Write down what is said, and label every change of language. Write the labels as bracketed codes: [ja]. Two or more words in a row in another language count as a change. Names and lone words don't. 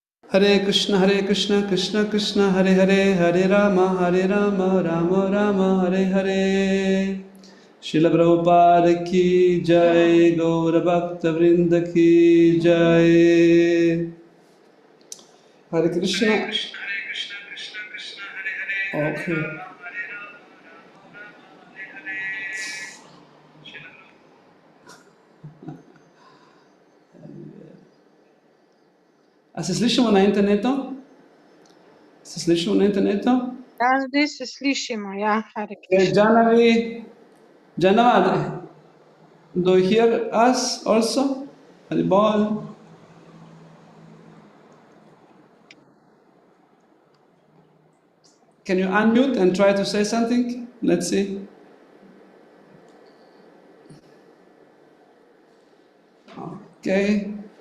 [sa] हरे कृष्ण कृष्ण कृष्ण हरे हरे हरे राम राम राम हरे हरे. [hi] श्रील प्रभुपाद की जय गौर भक्त वृन्द की जय. [sa] हरे कृष्ण. हरे कृष्ण कृष्ण कृष्ण हरे हरे. [en] Okay. [sl] A se slišimo na internetu? Se slišimo na internetu? Ja, zdaj se slišimo, ja, [sa] हरे कृष्ण. [en] Janavi, Janavad, do you hear us also? Haribol. Can you unmute and try to say something? Let's see. Okay.